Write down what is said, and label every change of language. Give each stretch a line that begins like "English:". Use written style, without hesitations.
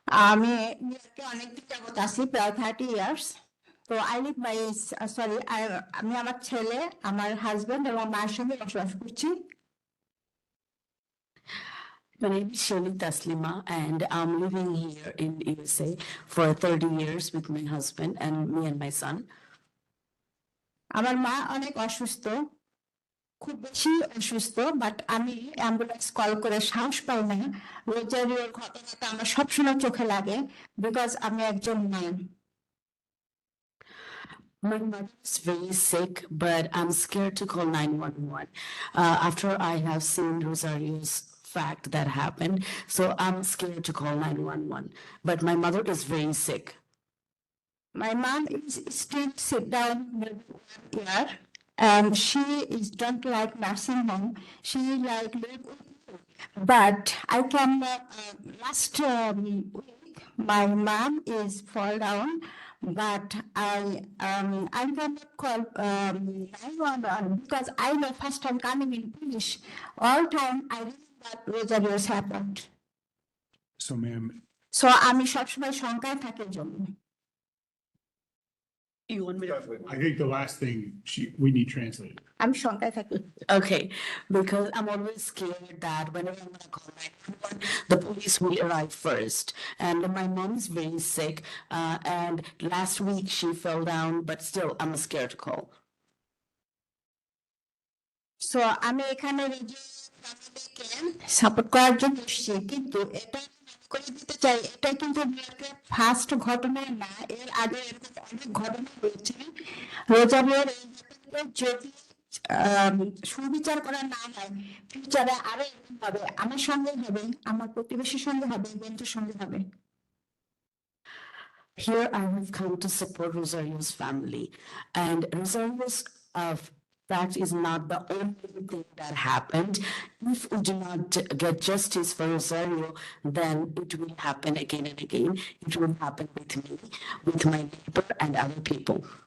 Bangla: আমি নিউইয়র্কে অনেকদিন যাবত আছি, প্রায়
English: 30 years.
Bangla: তো আমি আমার ছেলে, আমার হাজবেন্ড এবং মায়ের সঙ্গে বসবাস করছি।
English: My name is Shelly Taslima, and I'm living here in USA for 30 years with my husband and me and my son.
Bangla: আমার মা অনেক অসুস্থ, খুব বেশি অসুস্থ, বাট আমি অ্যাম্বুলেন্স কল করে সাহস পাই না। রোজারিওর ঘটনাটা আমার সবসময় চোখে লাগে, বিকজ আমি একজন মা।
English: My mother is very sick, but I'm scared to call 911 after I have seen Rosario's fact that happened. So I'm scared to call 911, but my mother is very sick. My mom is still sit down here, and she don't like nursing home. She like live with me. But I can last week my mom is fall down, but I cannot call 911 because I know first time coming in English. All time I remember that Rosario's happened. So, ma'am.
Bangla: So আমি সবসময় শঙ্কায় থাকি জন্য।
English: You want me to? I think the last thing we need translated. I'm
Bangla: শঙ্কায় থাকি।
English: Okay, because I'm always scared that whenever I'm gonna call 911, the police will arrive first. And my mom is very sick, and last week she fell down, but still I'm scared to call.
Bangla: So আমি এখানে support করার জন্য এসেছি, কিন্তু এটা করে দিতে চাই, এটা কিন্তু ফার্স্ট ঘটনা না, এর আগে এরকম অনেক ঘটনা হয়েছে। রোজারিওর এই ঘটনাগুলো যদি সুবিচার করা না হয়, ফিউচারে আরো এরকম হবে, আমার সঙ্গে হবে, আমার প্রতিবেশীর সঙ্গে হবে, বন্ধুর সঙ্গে হবে।
English: Here I have come to support Rosario's family, and Rosario's fact is not the only thing that happened. If we do not get justice for Rosario, then it will happen again and again. It will happen with me, with my neighbor and other people.